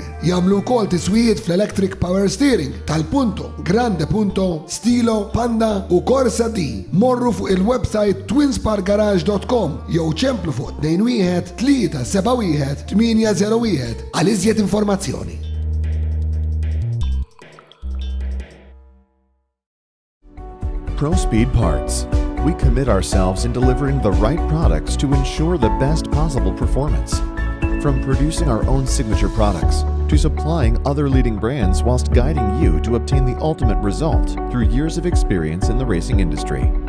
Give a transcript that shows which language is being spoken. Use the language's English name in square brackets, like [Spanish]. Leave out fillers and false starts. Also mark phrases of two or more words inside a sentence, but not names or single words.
[Maltese] Jagħmlu wkoll tiswijiet fl- [English] Electric Power Steering [Maltese] tal-Punto, Grande Punto, Stilo, Panda u Corsa D. Morru fuq il-website twinsparkgarage.com jew ċemplu fuq 21 371 801 għal iżjed informazzjoni. ProSpeed Parts. [English] We commit ourselves in delivering the right products to ensure the best possible performance. From producing our own signature products to supplying other leading brands whilst guiding you to obtain the ultimate result through years of experience in the racing industry.